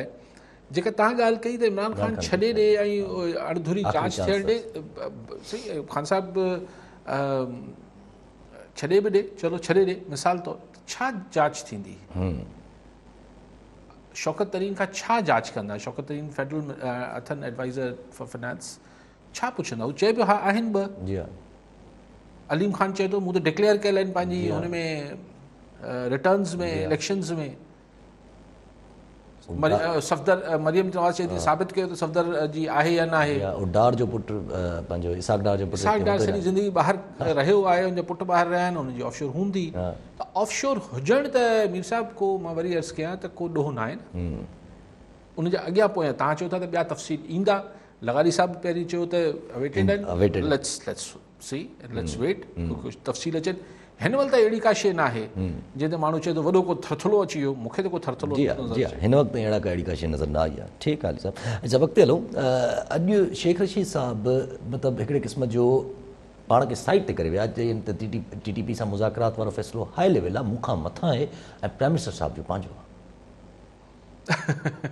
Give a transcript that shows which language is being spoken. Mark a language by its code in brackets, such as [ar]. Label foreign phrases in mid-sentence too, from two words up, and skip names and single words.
[sd] जेका तव्हां ॻाल्हि कई त इमरान ख़ान छॾे ॾे ऐं अणधुरी जांच थियण ॾे, सही ख़ान साहिबु छॾे बि ॾे, चलो छॾे ॾे, मिसाल तौरु छा जांच थींदी? शौकत तरीन खां छा जांच कंदा? शौकत तरीन फेडरल अथनि [en] adviser for finance, [sd] छा पुछंदा? हू चए पियो हा आहिनि 2। जी हा अलीम ख़ान चए थो मूं त डिक्लेयर कयल आहिनि पंहिंजी हुन में रिटर्न्स में, इलेक्शंस में। सफ़दर मरियम नवाज़ चए थी साबित कयो त सफ़दर जी आहे या न आहे। डार जो पुटु पंहिंजो इसाक डार जो पुटु, इसाक डार सॼी ज़िंदगी ॿाहिरि रहियो आहे, हुनजा पुट ॿाहिरि रहिया आहिनि, हुनजी ऑफशोर हूंदी। त ऑफशोर हुजणु त मीर साहिब को मां वरी अर्ज़ु कयां त को ॾोह न आहे न, उनजा अॻियां पोयां तव्हां चओ था त ॿिया तफ़सील ईंदा। लगारी साहिब पहिरीं चयो त अवेटेड आहिनि, [en] let's see let's wait, [sd] कुझु तफ़सील अचनि। हिन महिल त अहिड़ी का शइ न आहे जंहिं ते माण्हू चए थो वॾो को थरथलो अची वियो, मूंखे त को थरथलो जी हा हिन वक़्तु अहिड़ी का शइ नज़र न आई आहे। ठीकु आहे साहब। अच्छा वक़्तु हलो, अॼु शेख रशीद साहिबु मतिलबु हिकिड़े क़िस्म जो पाण खे साइड ते करे विया, चई त TTP सां मुज़ाकरात वारो फ़ैसिलो [en] high level [sd] आहे, मूंखां मथां आहे ऐं [en] prime minister [sd] साहिब जो पंहिंजो आहे।